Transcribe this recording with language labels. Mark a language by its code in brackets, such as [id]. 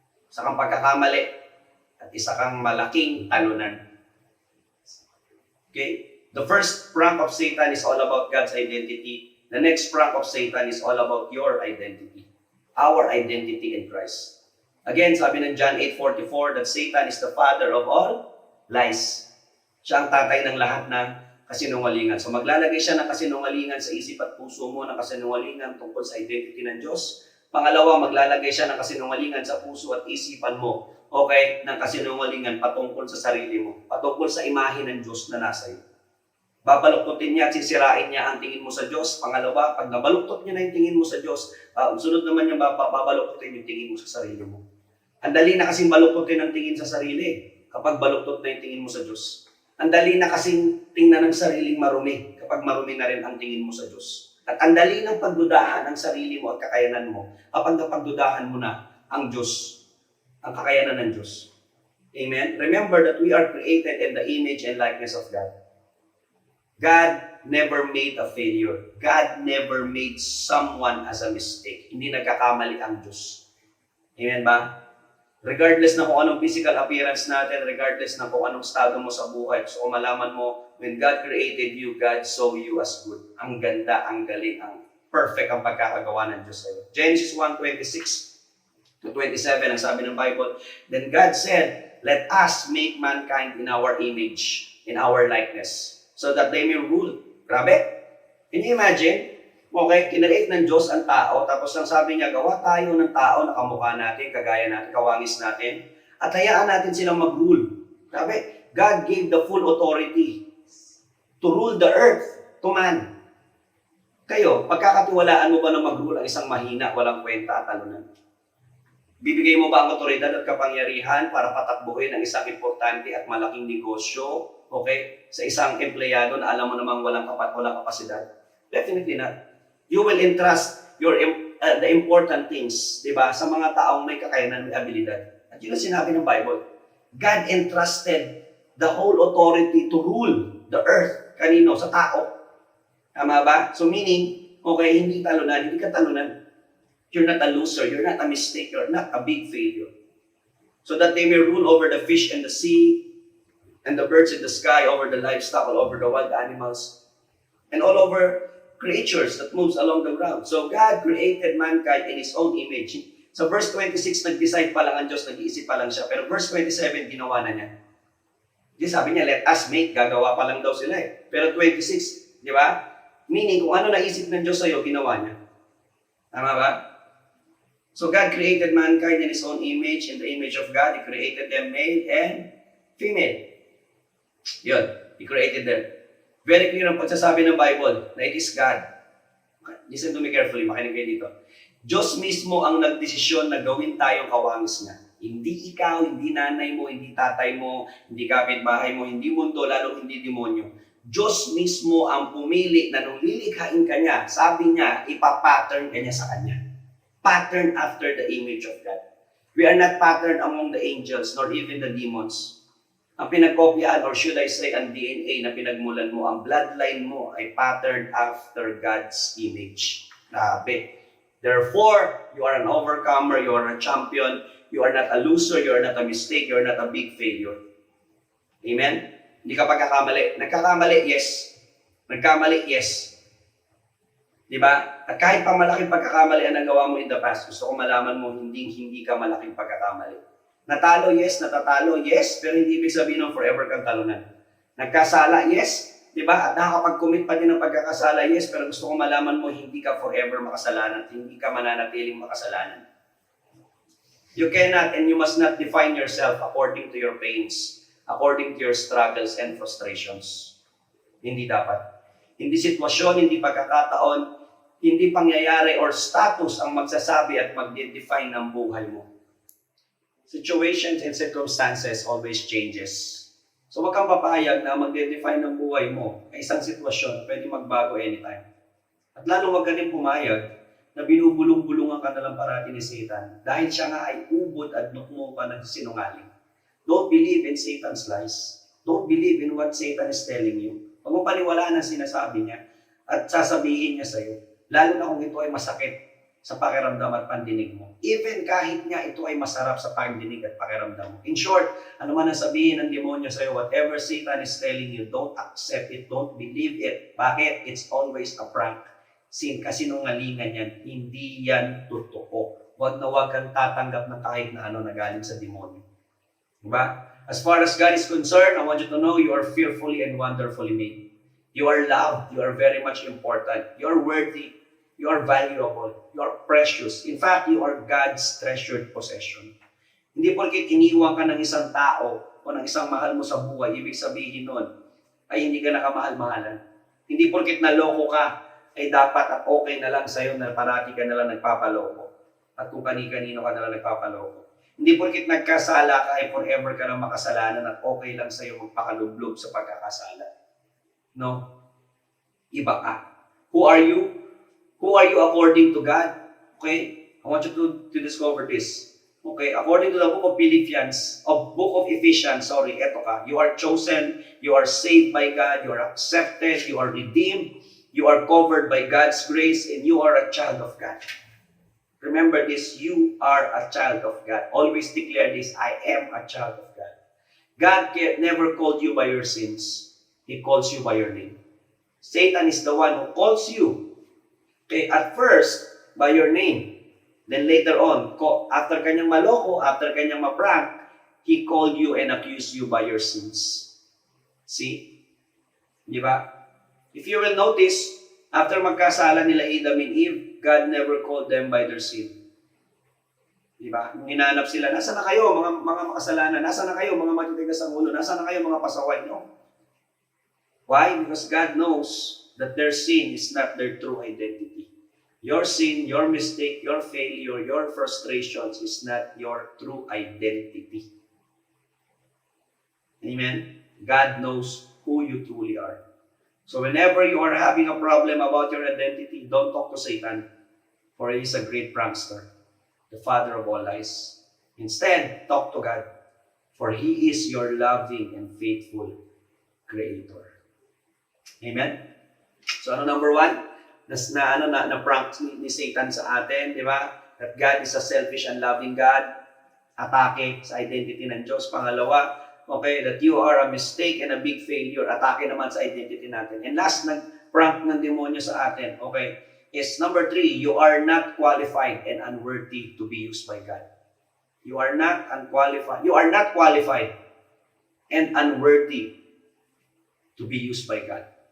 [tl] Isa kang pagkakamali at isa kang malaking talunan. Okay? [en] The first prank of Satan is all about God's identity. The next prank of Satan is all about your identity. Our identity in Christ. Again, [tl] sabi ng [en] John 8:44 that Satan is the father of all lies. [tl] Siya ang tatay ng lahat ng kasinungalingan. So maglalagay siya ng kasinungalingan sa isip at puso mo, ng kasinungalingan tungkol sa identity ng Diyos. Pangalawa, maglalagay siya ng kasinungalingan sa puso at isipan mo, okay, ng kasinungalingan patungkol sa sarili mo, patungkol sa imahe ng Diyos na nasa iyo. Babaluktutin niya at sisirain niya ang tingin mo sa Diyos. Pangalawa, pag nabaluktot niya na yung tingin mo sa Diyos, sunod naman niya babaluktutin yung tingin mo sa sarili mo. Ang dali na kasing baluktutin ang tingin sa sarili kapag baluktot na yung tingin mo sa Diyos. Ang dali na kasing tingnan ng sariling marumi kapag marumi na rin ang tingin mo sa Diyos. At ang dali ng pagdudahan ang sarili mo at kakayanan mo kapag napagdudahan mo na ang Diyos, ang kakayanan ng Diyos. Amen? [en] Remember that we are created in the image and likeness of God. God never made a failure. God never made someone as a mistake. [tl] Hindi nagkakamali ang Diyos. Amen ba? Regardless na kung anong physical appearance natin, regardless na kung anong estado mo sa buhay, so malaman mo, [en] when God created you, God saw you as good. [tl] Ang ganda, ang galing, ang perfect ang pagkakagawa ng Diyos sa'yo. [en] Genesis 1:26-27, [tl] ang sabi ng Bible, [en] then God said, let us make mankind in our image, in our likeness, so that they may rule. Grabe. Can you imagine? [tl] Okay, kinreate ng Diyos ang tao, tapos ang sabi niya, gawa tayo ng tao na kamukha natin, kagaya natin, kawangis natin, at hayaan natin silang mag-rule. Grabe. [en] God gave the full authority to rule the earth to man. [tl] Kayo, pagkakatiwalaan mo ba na mag-rule ang isang mahina, walang kwenta at talunan? Bibigay mo ba ang otoridad at kapangyarihan para patakbuhin ang isang importante at malaking negosyo, okay, sa isang empleyado na alam mo namang walang kapasidad? [en] Definitely not. You will entrust the important things, [tl] di ba, sa mga taong may kakayanan, may abilidad. At yun ang sinabi ng Bible. [en] God entrusted the whole authority to rule the earth. [tl] Kanino? Sa tao. Tama ba? [en] So meaning, [tl] okay, hindi talunan, hindi ka talunan. [en] You're not a loser, you're not a mistake, you're not a big failure. So that they may rule over the fish in the sea, and the birds in the sky, over the livestock, all over the wild animals, and all over creatures that moves along the ground. So God created mankind in His own image. [tl] Sa verse 26, nag-decide pa lang ang Diyos, nag-iisip pa lang siya. Pero verse 27, ginawa na niya. Di sabi niya, [en] let us make, [tl] gagawa pa lang daw sila eh. Pero 26, di ba? Meaning, kung ano naisip ng Diyos sa'yo, ginawa niya. Tama ba? [en] So God created mankind in His own image. In the image of God, He created them male and female. Yun, He created them. Very clear [tl] ang pagsasabi ng Bible na [en] it is God. Listen to me carefully, [tl] makinig kayo dito. Diyos mismo ang nagdesisyon na gawin tayong kawangis niya. Hindi ikaw, hindi nanay mo, hindi tatay mo, hindi kapitbahay mo, hindi mundo, lalo hindi demonyo. Diyos mismo ang pumili na nung lilikhain ka niya, sabi niya, ipapattern ka niya sa kanya. [en] Pattern after the image of God. We are not patterned among the angels, nor even the demons. [tl] Ang pinagkopyaan, [en] or should I say, [tl] ang DNA na pinagmulan mo, ang bloodline mo ay [en] patterned after God's image. [tl] Grabe. [en] Therefore, you are an overcomer, you are a champion, you are not a loser, you are not a mistake, you are not a big failure. [tl] Amen? Hindi ka pagkakamali. Nagkakamali, yes. Nagkamali, yes. Diba? At kahit pang malaking pagkakamali ang nagawa mo in the past, gusto ko malaman mo, hindi ka malaking pagkakamali. Natalo, yes. Natatalo, yes. Pero hindi ibig sabihin ng forever kang talunan. Nagkasala, yes. Diba? At nakakapag-commit pa din ng pagkakasala, yes. Pero gusto ko malaman mo, hindi ka forever makasalanan. Hindi ka mananatiling makasalanan. [en] You cannot and you must not define yourself according to your pains, according to your struggles and frustrations. [tl] Hindi dapat. Hindi sitwasyon, hindi pagkakataon, hindi pangyayari or status ang magsasabi at mag-define ng buhay mo. [en] Situations and circumstances always changes. [tl] So wag kang papayag na mag-define ng buhay mo ay isang sitwasyon, pwede magbago anytime. At lalo wag ka din pumayag na binubulong-bulungan ka na lang parati ni Satan dahil siya nga ay ubod at nukmo pa ng sinungaling. [en] Don't believe in Satan's lies. Don't believe in what Satan is telling you. [tl] Huwag mo paniwalaan ang sinasabi niya at sasabihin niya sa'yo, lalo na kung ito ay masakit sa pakiramdam at pandinig mo. Even kahit nga ito ay masarap sa pandinig at pakiramdam mo. In short, ano man ang sabihin ng demonyo sa'yo, [en] whatever Satan is telling you, don't accept it, don't believe it. [tl] Bakit? [en] It's always a prank. [tl] Kasinungalingan yan. Hindi yan totoo. Huwag na huwag kang tatanggap ng kahit na ano na galing sa demonyo. Diba? [en] As far as God is concerned, I want you to know you are fearfully and wonderfully made. You are loved. You are very much important. You are worthy. You are valuable. You are precious. In fact, you are God's treasured possession. [tl] Hindi porket iniwan ka ng isang tao o ng isang mahal mo sa buhay, ibig sabihin nun ay hindi ka nakamahal-mahalan. Hindi porket naloko ka, ay dapat at okay na lang sa'yo na parati ka na lang nagpapaloko. At kung kani-kanino ka na lang nagpapaloko. Hindi porket nagkasala ka ay forever ka lang makasalanan at okay lang sa'yo magpakalublob sa pagkakasala. No? Iba ka. [en] Who are you? Who are you according to God? Okay? I want you to discover this. Okay? According to the book of Ephesians, [tl] eto ka. [en] You are chosen, you are saved by God, you are accepted, you are redeemed, you are covered by God's grace, and you are a child of God. Remember this, you are a child of God. Always declare this, I am a child of God. God never called you by your sins. He calls you by your name. Satan is the one who calls you. Okay, at first, by your name. Then later on, [tl] after kanyang maloko, after kanyang maprank, [en] he called you and accused you by your sins. See? Di ba? If you will notice, [tl] after magkasala nila [en] Adam and Eve, God never called them by their sin. [tl] Diba? Nung hinanap sila, nasa na kayo mga makasalanan? Nasa na kayo mga matitigas ang ulo? Nasa na kayo mga pasaway? [en] No. Why? Because God knows that their sin is not their true identity. Your sin, your mistake, your failure, your frustrations is not your true identity. Amen? God knows who you truly are. So whenever you are having a problem about your identity, don't talk to Satan, for he is a great prankster, the father of all lies. Instead, talk to God, for he is your loving and faithful Creator. Amen? [tl] So ano number one? Na prank ni Satan sa atin, di ba? [en] That God is a selfish and loving God. [tl] Atake sa identity ng Diyos. Pangalawa, [en] okay, that you are a mistake and a big failure. [tl] Atake naman sa identity natin. [en] And last, [tl] nag-prank ng demonyo sa atin, [en] okay, is number 3, you are not qualified and unworthy to be used by God. You are not qualified and unworthy to be used by God.